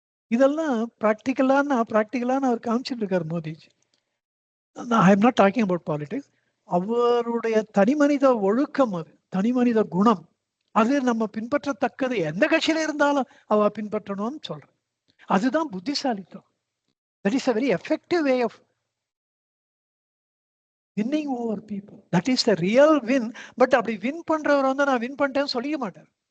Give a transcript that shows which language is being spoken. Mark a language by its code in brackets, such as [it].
[ta] இதெல்லாம் பிராக்டிக்கலான அவர் காமிச்சிட்டு இருக்காரு Modiji. [en] I am not talking about politics. [ta] அவருடைய தனிமனித ஒழுக்கம், அது தனிமனித குணம், அது நம்ம பின்பற்றத்தக்கது. எந்த கட்சியில இருந்தாலும் அவ பின்பற்றணும்னு சொல்றேன். அதுதான் புத்திசாலித்தம். [en] That is a very effective way of winning over people. That is the real win. [ta] But அப்படி வின் பண்றவர் வந்து நான் வின் பண்ணிட்டேன்னு சொல்லிக்க மாட்டார்.